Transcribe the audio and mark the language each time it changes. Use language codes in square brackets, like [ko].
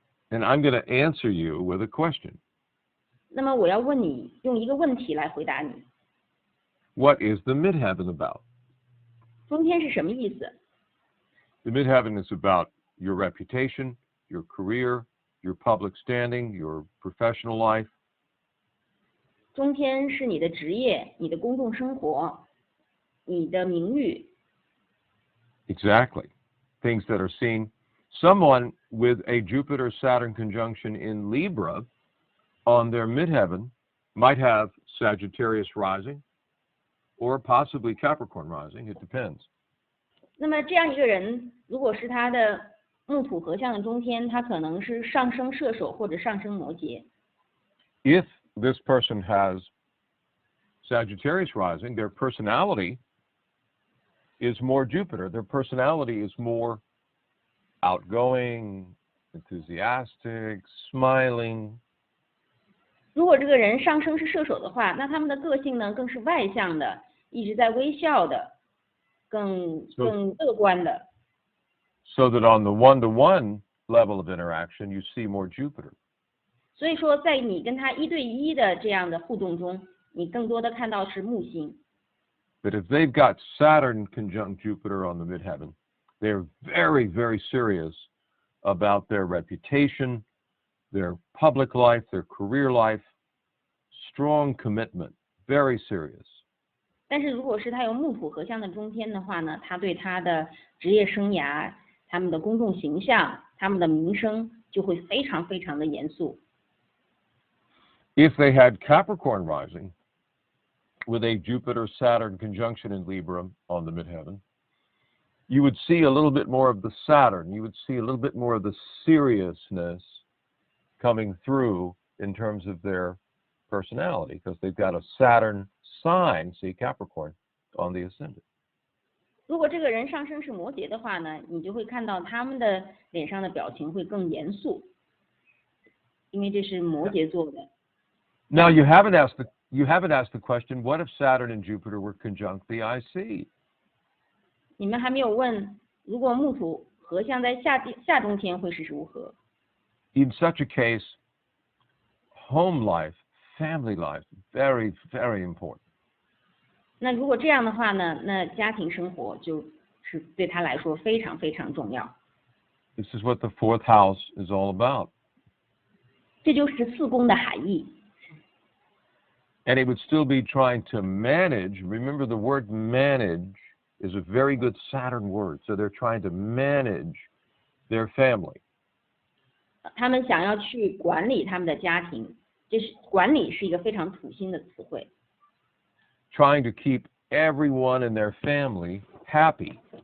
[en] And I'm going to answer you with a question. [zh] 那么我要问你，用一个问题来回答你。 [en] What is the midheaven about? [zh] 中天是什么意思？ [en] The midheaven is about your reputation, your career, your public standing, your professional life. [zh] 中天是你的职业、你的公众生活、你的名誉。 [en] Exactly. Things that are seen. Someone with a Jupiter-Saturn conjunction in Libra on their midheaven might have Sagittarius rising or possibly Capricorn rising. It depends. [zh] 那么这样一个人，如果是他的木土合相的中天，他可能是上升射手或者上升摩羯。 [en] If this person has Sagittarius rising, their personality is more Jupiter. Their personality is more outgoing, enthusiastic, smiling. [zh] 如果这个人上升是射手的话，那他们的个性呢更是外向的，一直在微笑的，更乐观的。 [en] So that on the one-to-one level of interaction, you see more Jupiter. [zh] 所以说，在你跟他一对一的这样的互动中，你更多的看到是木星。 [en] But if they've got Saturn conjunct Jupiter on the midheaven, they're very, very serious about their reputation, their public life, their career life, strong commitment, very serious. [zh] 但是如果是他有木土合相的中天的话呢，他对他的职业生涯、他们的公众形象、他们的名声就会非常非常的严肃。 [en] If they had Capricorn rising with a Jupiter-Saturn conjunction in Libra on the midheaven, you would see a little bit more of the Saturn. You would see a little bit more of the seriousness coming through in terms of their personality, because they've got a Saturn sign, see Capricorn, on the ascendant. [zh] 如果这个人上升是摩羯的话呢，你就会看到他们的脸上的表情会更严肃，因为这是摩羯座的。 [en] Now you haven't asked the question, what if Saturn and Jupiter were conjunct the IC? [zh] 你们还没有问，如果木土合相在下中天会是如何？ [en] In such a case, home life, family life, very, very important. [zh] 那如果这样的话呢，那家庭生活就是对他来说非常非常重要。 [en] This is what the fourth house is all about. [zh] 这就是四宫的含义。 [en] And it would still be trying to manage. Remember, the word manage is a very good Saturn word. So they're trying to manage their family. [zh] 他们想要去管理他们的家庭，管理是一个非常土星的词汇。 [en] Trying to keep everyone in their family happy.